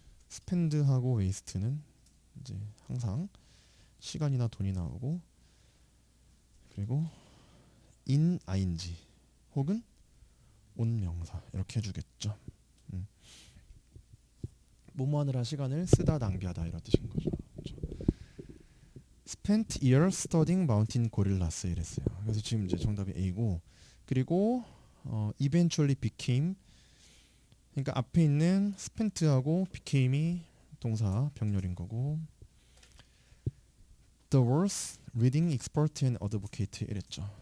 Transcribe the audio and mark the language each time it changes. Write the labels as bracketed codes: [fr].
[ko] spend하고 waste는 이제 항상 시간이나 돈이 나오고 그리고 in ing 혹은 온 명사 이렇게 해주겠죠. 뭐뭐하느라 시간을 쓰다 낭비하다 이런 뜻인 거죠. 그렇죠? [en] Spent years studying mountain gorillas 이랬어요. [ko] 그래서 지금 이제 정답이 A고 그리고 [en] eventually became [ko] 그러니까 앞에 있는 spent하고 became이 동사 병렬인 거고 [en] the world's reading expert and advocate [ko] 이랬죠.